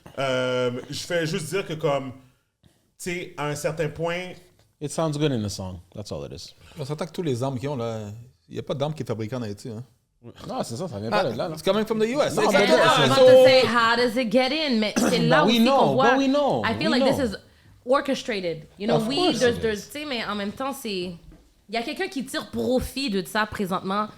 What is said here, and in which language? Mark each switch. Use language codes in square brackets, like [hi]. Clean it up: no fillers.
[fr] Je fais juste dire que comme, tu sais, à un certain point... [en] It sounds good in a song. That's all it is. [fr] On s'entend que tous les armes qu'ils ont, là, il n'y a pas d'armes qui est fabriquée en Haïti, hein. Non, c'est ça vient pas de là. C'est quand même [en] from the US. [fr] Non, [en] Yeah, I was about to say, how does it get in? [fr] Mais c'est là aussi qu'on voit. [en] But we know. I feel like this is orchestrated. You know, Of course it there's, is. [fr] tu sais, mais en même temps, c'est... Il y a quelqu'un qui tire profit de ça présentement.